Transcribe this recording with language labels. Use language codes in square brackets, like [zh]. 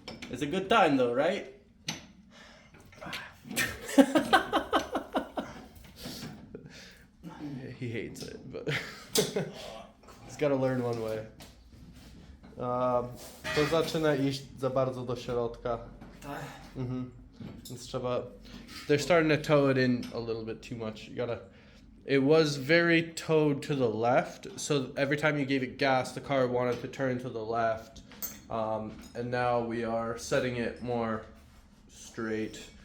[en] It's a good time though, right? He hates it, but he's got to learn one way. [pl] To zaczyna iść za bardzo do środka. It's trzeba. [en] They're starting to tow it in a little bit too much. You gotta. It was very towed to the left, so every time you gave it gas, the car wanted to turn to the left. And now we are setting it more straight.